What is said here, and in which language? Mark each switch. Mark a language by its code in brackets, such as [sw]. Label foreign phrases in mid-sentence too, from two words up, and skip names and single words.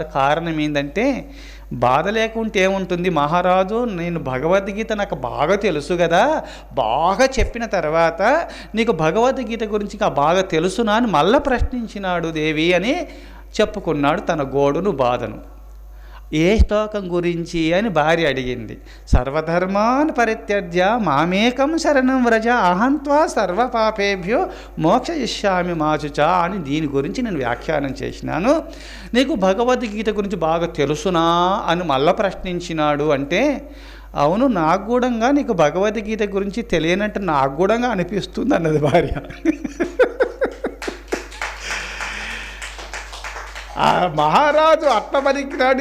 [te] కారణం ఏంటంటే, బాధ లేకుంటే ఏముంటుంది మహారాజు, నేను భగవద్గీత నాకు బాగా తెలుసు కదా, బాగా చెప్పిన తర్వాత నీకు భగవద్గీత గురించి బాగా తెలుసునా అని మళ్ళీ ప్రశ్నించినాడు దేవి అని చెప్పుకున్నాడు తన గోడును బాధను. ఏ శ్లోకం గురించి అని భార్య అడిగింది. [sa] సర్వధర్మాన్ పరిత్యజ్య మామేకం శరణం వ్రజ అహంత్వా సర్వపాపేభ్యో మోక్షయిష్యామి మాచుచ [te] అని దీని గురించి నేను వ్యాఖ్యానం చేసినాను. నీకు భగవద్గీత గురించి బాగా తెలుసునా అని మళ్ళీ ప్రశ్నించినాడు. అంటే అవును, నాకు కూడా నీకు భగవద్గీత గురించి తెలియనట్టు నాకు కూడా అనిపిస్తుంది అన్నది భార్య. ఆ మహారాజు అట్టబలికినాడు.